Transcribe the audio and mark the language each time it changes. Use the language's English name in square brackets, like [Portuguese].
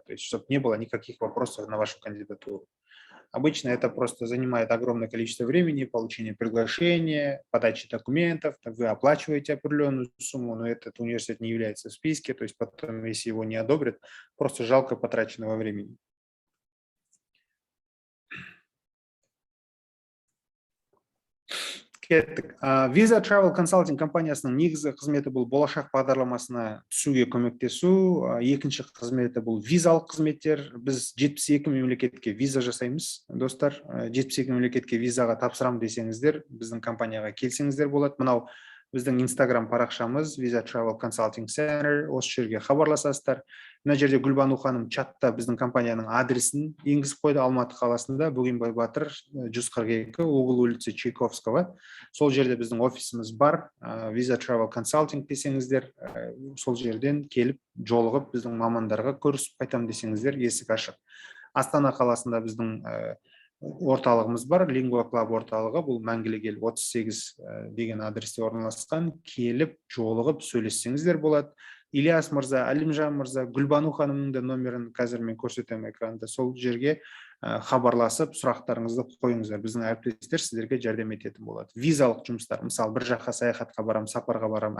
[Russian] То есть чтобы не было никаких вопросов на вашу кандидатуру. Обычно это просто занимает огромное количество времени, получение приглашения, подачи документов, вы оплачиваете определенную сумму, но этот университет не является в списке, то есть потом, если его не одобрят, просто жалко потраченного времени. [Kazakh] Кеттік. Visa Travel Consulting компаниясының негізгі қызметі бұл болашақ бағдарламасына түсуге көмектесу. Екінші қызметі бұл визалық қызметтер. Біз 72 мемлекетке виза жасаймыз, достар. 72 мемлекетке визаға тапсырам десеңіздер, біздің компанияға келсеңіздер болады. Мынау біздің Instagram парақшамыз Visa Travel Consulting Center, осы жерге хабарласасыздар. Мына жерде Гүлбану ханым чатта біздің компанияның адресін енгізіп қойды. Алматы қаласында Бөгенбай Батыр 142, [Russian] Угол улицы Чайковского. [Kazakh] Сол жерде біздің офисіміз бар. Visa Travel Consulting десеңіздер, сол жерден келіп жолығып біздің мамандарға көрісіп қайтам десеңіздер, есік ашық. Астана қаласында біздің орталығымыз бар, Lingua Club орталығы, бұл Мәңгілік ел 38 деген адресте орналасқан. Келіп жолығып сөйлессеңіздер болады. Ильяс мырза, Әлімжан мырза, Гүлбану ханымның да номерін қазір мен көрсетемін экранда. Сол жерге хабарласып, сұрақтарыңызды қойыңыздар. Біздің әріптестер сіздерге жәрдем ететін болады. Визалық жұмыстар, мысалы, бір жаққа саяхатқа барам, сапарға барам.